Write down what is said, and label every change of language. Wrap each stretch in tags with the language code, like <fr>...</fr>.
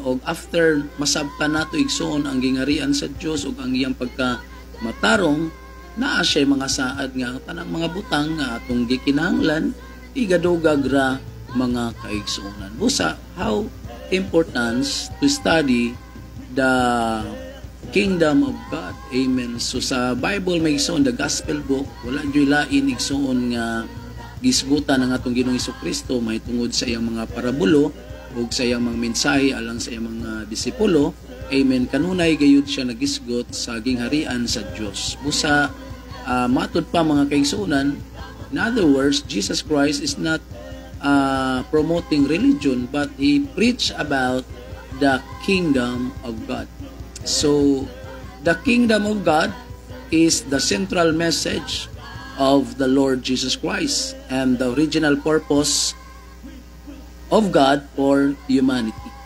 <ceb>O after masabtan nato igsoon ang gingharian sa Dios ug ang iyang pagkamatarong, naa siya mga saad nga tanang mga butang nga atong gikinahanglan igadugag ra mga kaigsuonan.</ceb> <en>Busa, how important to study the kingdom of God.</en> <ceb>Amen. So sa Bible may igsoon,</ceb> <en>the gospel book,</en> <ceb>wala dyo'y lain igsoon nga gisgutan ng atong Ginoong Hesukristo may tungod sa iyang mga parabulo o sa iyang mga mensahe alang sa iyang mga disipulo. Amen. Kanunay gayud siya nagisgot sa gingharian sa Dios. Busa matud pa mga kaigsuonan,</ceb> <en>in other words, Jesus Christ is not promoting religion, but he preached about the kingdom of God. So, the kingdom of God is the central message of the Lord Jesus Christ and the original purpose of God for humanity.</en>